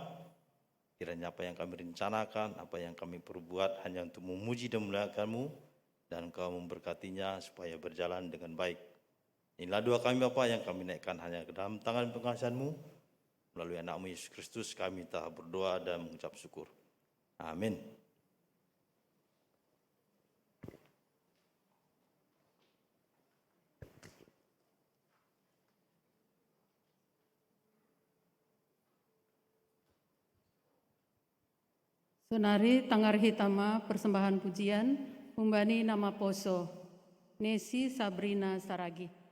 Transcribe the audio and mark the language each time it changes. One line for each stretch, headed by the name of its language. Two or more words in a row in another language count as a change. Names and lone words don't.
Indonesian: Kiranya apa yang kami rencanakan, apa yang kami perbuat hanya untuk memuji dan memuliakan-Mu, dan Engkau memberkatinya supaya berjalan dengan baik. Inilah doa kami Bapa yang kami naikkan hanya ke dalam tangan pengasihan-Mu. Melalui anak-Mu Yesus Kristus kami telah berdoa dan mengucap syukur. Amin.
Batak Simalungun: Sonari Tanggar Hitama
Indonesian: persembahan pujian,
Batak Simalungun: Umbani nama Poso, Nesi Sabrina Saragi.